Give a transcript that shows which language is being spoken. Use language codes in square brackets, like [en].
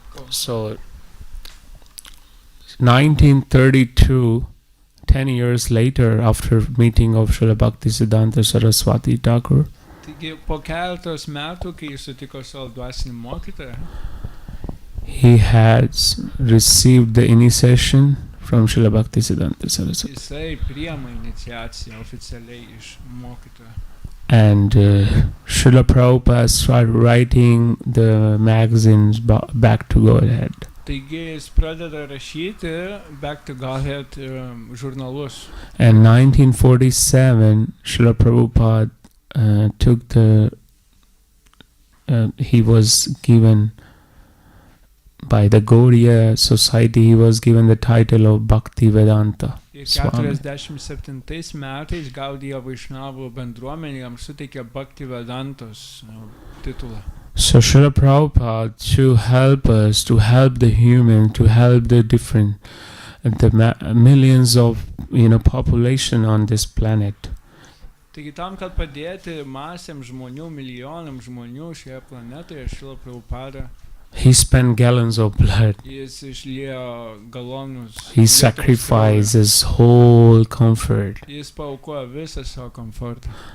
[en] So 1932, 10 years later, after meeting of Srila Bhaktisiddhanta Saraswati Thakur, [lt] Taigi po keletos metų, kai jis sutiko savo dvasinį mokytoją, [en] he has received the initiation from Srila Bhaktisiddhanta Saraswati. [lt] jisai priima iniciaciją oficialiai iš mokytojo. [en] And Srila Prabhupada started writing the magazines Back to Godhead. [lt] Taigi jis pradeda rašyti Back to Godhead žurnalus. [en] And 1947, Srila Prabhupada took he was given by the Gaudiya Society, he was given the title of Bhakti Vedanta [lt] Ir [en] Swami. [lt] 47 metais Gaudiya Vaishnavų bendruomenė jam suteikė Bhakti Vedantos titulą. [en] So Srila Prabhupada, to help us, to help the human, to help the different, millions of population on this planet, [lt] Taigi tam, kad padėti masėms žmonių, milijonams žmonių šioje planetoje, Šrila Prabhupada, [en] he spent gallons of blood. [lt] jis išliejo galonus. [en] He [lt] lietaus [en] sacrificed his whole comfort. [lt] kraujo. Jis paaukojo visą savo komfortą.